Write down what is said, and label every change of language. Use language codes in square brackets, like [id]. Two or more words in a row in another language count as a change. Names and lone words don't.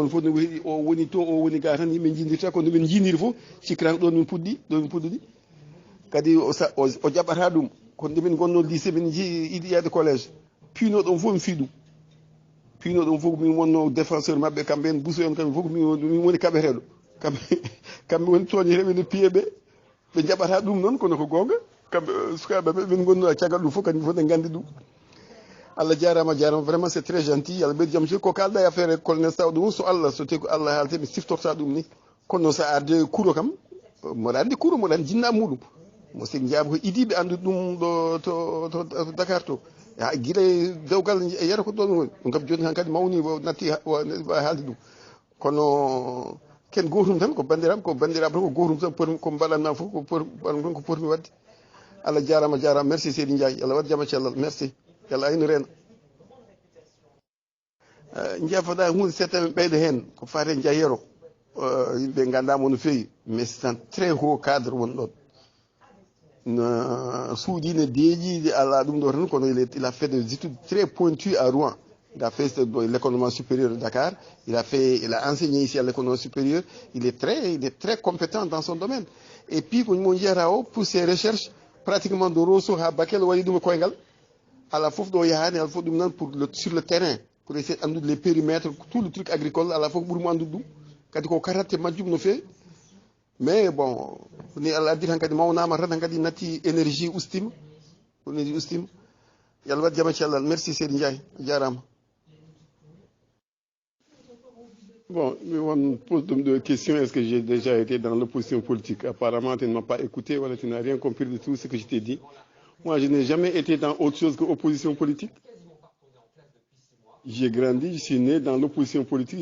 [ff] mon fof no heeɗi o woni to o woni ga tan yimɓe jindirta ko nomin jiniri fof cikkirano ɗon min puɗɗiɗi kadi o jaɓata ɗum kono nde min gonno lycée min yiɗi yaade collége piino ɗon fof mi fi ɗum piino ɗon fof min wonno défenseur mabɓe kamɓe en buso en kamɓe fof min woni kaɓeteɗo kamɓe woni toñeteɓe no piyeɓe ɓe jaɓata ɗum noon kono ko gonga kamɓe sukaɓeɓe min gonno caggal ɗum fof kadi fof ne gandi ɗum Allah jarama [fr] vraiment c'est très gentil [ff] Allah ɓeydi jaam ko kalɗa e affaire colonel Saw ɗum so Allah so tawi ko Allah haalte mi siftorta ɗum ni kono sa arde kuuro kam moɗa andi kuuro moɗa andi jinnaɓe muɗum mo sigi jaaba ko idiɓe andude ɗum ɗo to Dakar to guila e dewgal e yiyata ko ɗon woni ɗum kam joni han kadi mawni natti haalde ɗum kono ken gotum tan ko bandiraɓe tan ko gotum tan ko mbaɗanma fof ko potmi wadde Allah jarama merci Seydi Ndiaye Allah waɗi jaam e cellal merci yalla ayno reena jeefoɗa hunde settami ɓeydo hen ko fate Jayero yimɓe gandamo no fewi [fr] mais c'est un très haut cadre [ff] woni ɗon no suuɗi ne deeƴi ala ɗum ɗo tan kono [fr] il a fait des études très pointues à Rouen. Il a fait l'économie supérieure de Dakar, il a enseigné ici à l'économie supérieure, il est très compétent dans son domaine. Et puis pour ses recherches pratiquement de Rosso à Bakel [ff] waɗi ɗum e koyngal ala fof ɗo yahani ala fof ɗum nan [fr] sur le terrain pour essayer [ff] andude [fr] les périmètres tout le truc agricole [ff] ala fof ɓuurimo andude ɗum kadi ko karatte majjum no fewi [fr] mais bon [ff] ni Allah addi tan kadi mawnama tan kadi natti énergie ustima yalla waɗi jaam e cellal merci Seydi Ndiaye jarama. [fr] Bon, on pose deux questions. Est-ce que j'ai déjà été dans l'opposition politique? Apparemment, tu ne m'as pas écouté, voilà, tu n'as rien compris de tout ce que je t'ai dit. Moi, je n'ai jamais été dans autre chose que opposition politique. J'ai grandi, je suis né dans l'opposition politique.